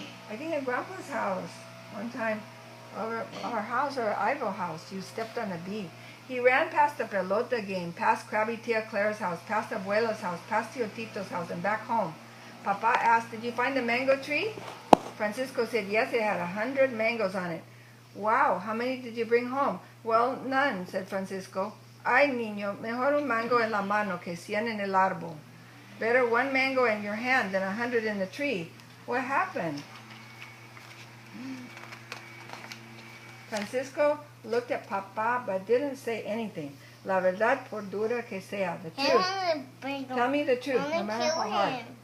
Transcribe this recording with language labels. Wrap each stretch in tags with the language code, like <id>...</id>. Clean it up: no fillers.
<en>I think at Grandpa's house, one time, our house, or Ivo house, you stepped on a bee. He ran past the pelota game, past Crabby Tia Clara's house, past Abuela's house, past Tío Tito's house, and back home. Papa asked, did you find the mango tree? Francisco said, yes, it had 100 mangoes on it. Wow, how many did you bring home? Well, none, said Francisco.</en> <es>Ay, niño, mejor un mango en la mano que 100 en el árbol.</es> <en>Better one mango in your hand than 100 in the tree. What happened? Francisco looked at Papa but didn't say anything.</en> <es>La verdad por dura que sea,</es> <en>the truth. Tell me the truth, no matter how hard.</en>